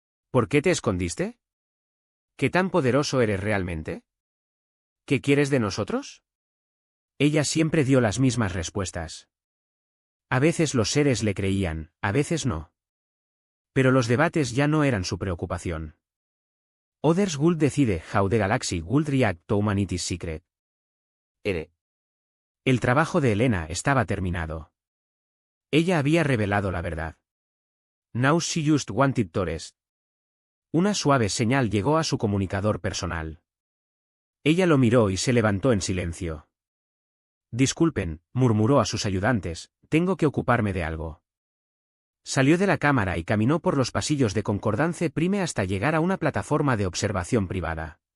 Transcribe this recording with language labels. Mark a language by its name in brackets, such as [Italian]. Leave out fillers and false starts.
[Spanish] ¿Por qué te escondiste? ¿Qué tan poderoso eres realmente? ¿Qué quieres de nosotros? Ella siempre dio las mismas respuestas. A veces los seres le creían, a veces no. Pero los debates ya no eran su preocupación. [English] Others would decide how the galaxy would react to humanity's secret. [Spanish] El trabajo de Helena estaba terminado. Ella había revelado la verdad. [English] Now she just wanted to rest. [Spanish] Una suave señal llegó a su comunicador personal. Ella lo miró y se levantó en silencio. Disculpen, murmuró a sus ayudantes, tengo que ocuparme de algo. Salió de la cámara y caminó por los pasillos de concordancia prime hasta llegar a una plataforma de observación privada.